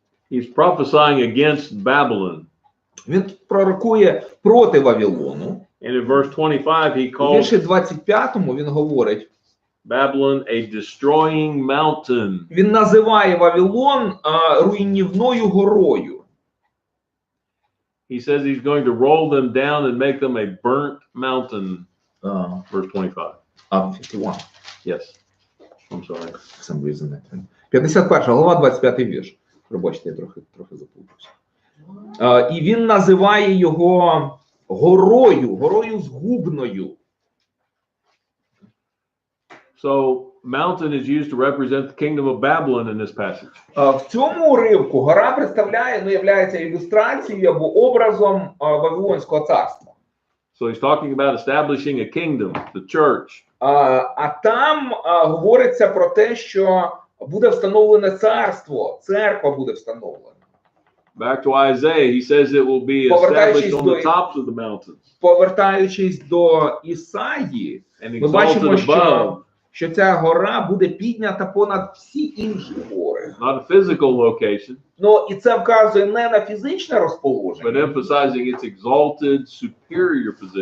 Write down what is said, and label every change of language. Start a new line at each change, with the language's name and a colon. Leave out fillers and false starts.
English: He's prophesying against Babylon.
Ukrainian: Він пророкує проти Вавилону.
English: And in verse 25 he
Ukrainian: У
English: calls
Ukrainian: вірші 25-му він говорить,
English: Babylon a destroying mountain.
Ukrainian: він називає Вавилон руйнівною горою.
English: He says he's going to roll them down and make them a burnt mountain. Verse 25. 51. Yes. I'm sorry.
Ukrainian: 51 глава, 25 вірш. Пробачте, я трохи заплутався. І він називає його горою згубною.
English: So mountain is used to represent the kingdom of Babylon in this passage.
Ukrainian: В цьому уривку гора представляє, являється ілюстрацією або образом Вавилонського царства.
English: So he's talking about establishing a kingdom, the church.
Ukrainian: А там говориться про те, що буде встановлене царство, церква буде встановлена.
English: Back to Isaiah, he says it will be established on the tops of the mountains
Ukrainian: Повертаючись до Ісаї,
English: and
Ukrainian: ми бачимо,
English: exalted above.
Ukrainian: що ця гора буде піднята понад всі інші гори.
English: Not a physical location,
Ukrainian: Ну, і це вказує не на фізичне
English: but
Ukrainian: розположення,
English: emphasizing its exalted, superior position.